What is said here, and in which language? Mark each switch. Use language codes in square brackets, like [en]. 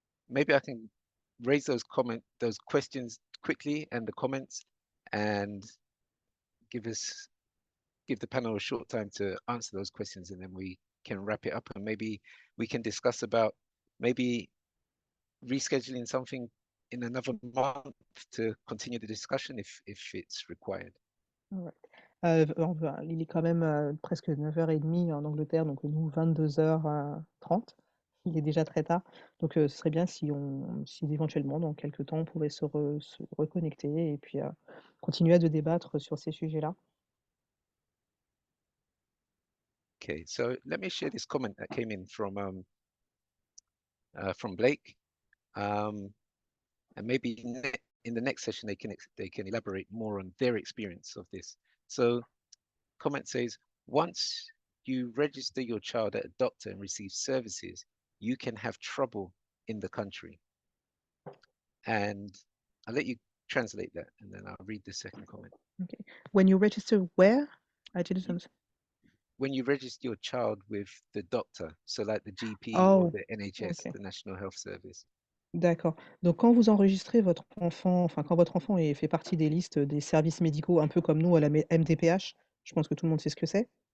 [en] Maybe I can raise those questions quickly and the comments, and give the panel a short time to answer those questions, and then we can wrap it up, and maybe we can discuss about maybe rescheduling something in another month to continue the discussion if it's required. All right. [fr] Il est quand même presque 9h30 en Angleterre, donc nous 22h30. Il est déjà très tard, donc ce serait bien si éventuellement dans quelques temps on pouvait se reconnecter et puis continuer à débattre sur ces sujets-là. [en] Okay, so let me share this comment that came in from Blake, and maybe in the next session they can elaborate more on their experience of this. So, comment says, once you register your child at a doctor and receive services, you can have trouble in the country. And I'll let you translate that, and then I'll read the second comment. Okay. When you register where? I didn't understand. When you register your child with the doctor, so like the GP or Oh, the NHS, ok. the National Health Service. [fr] D'accord. Donc, quand vous enregistrez votre enfant, enfin, quand votre enfant fait partie des listes des services médicaux, un peu comme nous à la MDPH, je pense que tout le monde sait ce que c'est.